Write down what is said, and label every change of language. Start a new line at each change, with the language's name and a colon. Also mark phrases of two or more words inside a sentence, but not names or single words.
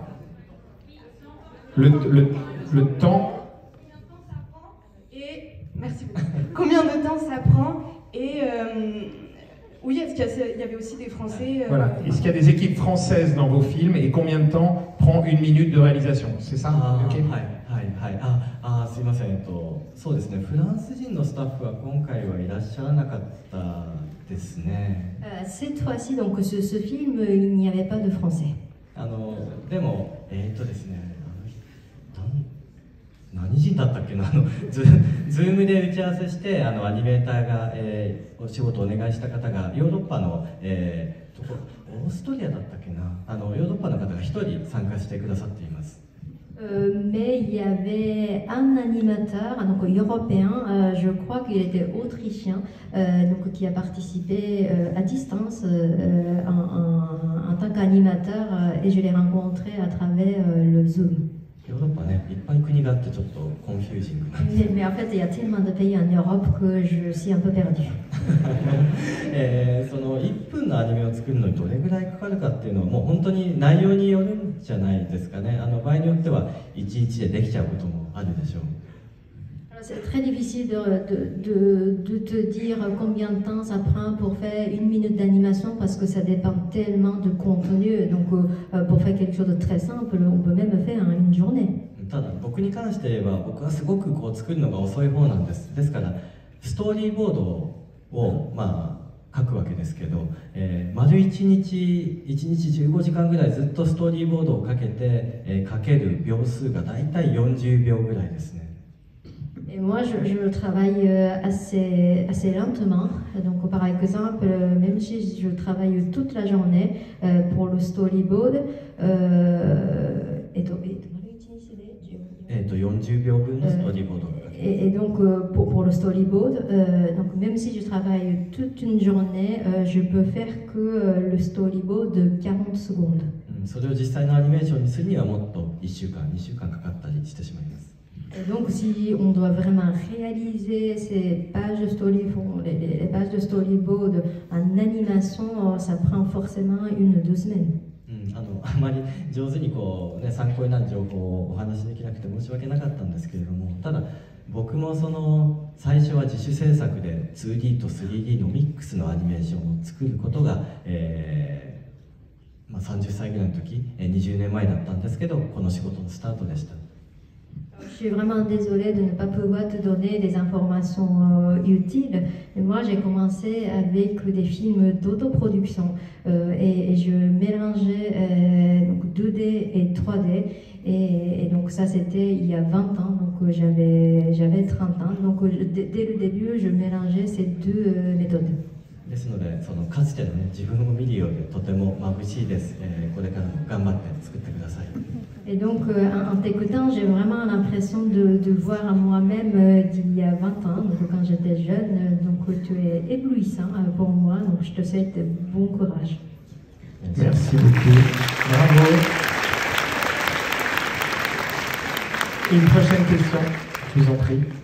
French: Le temps. Et merci beaucoup. Combien de temps ça prend? Et oui, est-ce qu'il y avait aussi des Français Voilà. Est-ce qu'il y a des équipes françaises dans vos films et combien de temps prend 1 minute de réalisation? C'est ça? Okay.
Japanese: すいません、そうですね、フランス人のスタッフは今回はいらっしゃらなかったですね。
French: Cette fois-ci, donc ce film, il n'y avait pas de français.
Japanese: でも、ですね、何人だったっけな、ズームで打ち合わせして、アニメーターが、お仕事をお願いした方が、ヨーロッパの、オーストリアだったっけな、ヨーロッパの方が1人参加してくださっています。
French: Mais il y avait un animateur, donc européen, je crois qu'il était autrichien, donc qui a participé à distance en tant qu'animateur, et je l'ai rencontré à travers le Zoom. Mais en fait, il y a tellement de pays en Europe que je suis un peu perdue.
Japanese: その1分のアニメを作るのにどれぐらいかかるかっていうのはもう本当に内容によるんじゃないですかね。場合によっては1日でできちゃうこともあるでしょう。
French: C'est très difficile de te dire combien de temps ça prend pour faire 1 minute d'animation parce que ça dépend tellement de contenu. Donc pour faire quelque chose de très simple, on peut même faire une journée.
Japanese: ただ僕に関して言えば僕はすごくこう作るのが遅い方なんです。ですからストーリーボードを書くわけですけど、丸1日15時間ぐらいずっとストーリーボードをかけて、かける秒数がだいたい40秒ぐらいですね。
French: Et moi, je travaille assez lentement. Donc, par exemple, même si je travaille toute la journée pour le storyboard,
Japanese: 40 秒分のストーリーボード。
French: Et donc, pour le storyboard, donc même si je travaille toute une journée, je peux faire que le storyboard de 40 secondes.
Japanese: それを実際のアニメーションにするにはもっと1週間、2週間かかったりしてしまいます。
French: Et donc, si on doit vraiment réaliser ces pages de storyboard, les pages de storyboard en animation, ça prend forcément 1-2 semaines.
Japanese: あまり上手にこう、ね、参考になる情報をお話しできなくて申し訳なかったんですけれども、ただ僕もその最初は自主制作で 2D と 3D のミックスのアニメーションを作ることが、30歳ぐらいの時、20年前だったんですけど、この仕事のスタートでした。
French: Je suis vraiment désolée de ne pas pouvoir te donner des informations utiles. Mais moi, j'ai commencé avec des films d'autoproduction et je mélangeais donc 2D et 3D. Et donc ça, c'était il y a 20 ans, donc j'avais 30 ans. Donc dès le début, je mélangeais ces deux méthodes.
Japanese: ですので、そのかつてのね、自分を見るようでとても眩しいです。これからも頑張って作ってください。
French: Et donc, en t'écoutant, j'ai vraiment l'impression de voir moi-même d'il y a 20 ans, donc quand j'étais jeune. Donc, tu es éblouissant pour moi, donc je te souhaite bon courage. Merci beaucoup. Bravo. Une prochaine question, je vous en prie.